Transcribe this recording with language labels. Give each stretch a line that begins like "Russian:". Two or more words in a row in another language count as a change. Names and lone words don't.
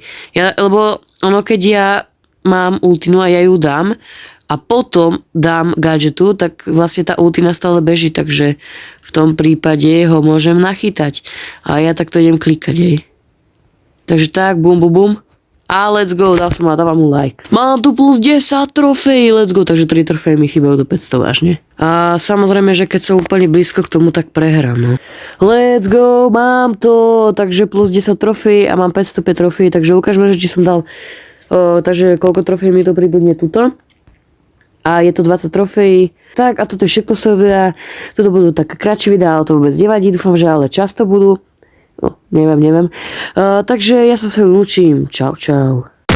Slovak: Lebo keď ja mám ultinu a ja ju dám, a potom dám gadžetu, tak vlastne tá ultina stále beží, takže v tom prípade ho môžem nachytať. A ja takto idem klikať, jej. Takže tak, bum. A
English: let's go,
Slovak: dávam mu like. Mám tu plus 10 trofejí,
English: let's go,
Slovak: takže 3 trofejí mi chýbajú do 500 vážne. A samozrejme, že keď som úplne blízko k tomu, tak prehrám, no.
English: Let's go,
Slovak: mám to, takže plus 10 trofejí a mám 505 trofejí, takže ukážme, že či som dal, takže koľko trofejí mi to pribudne tuto. A je to 20 trofejí. Tak a toto je všetko z videa. Toto budú také kratšie videá, ale to vôbec nevadí. Dúfam, že ale často budú. No, neviem. Takže ja sa s vami lúčim. Čau.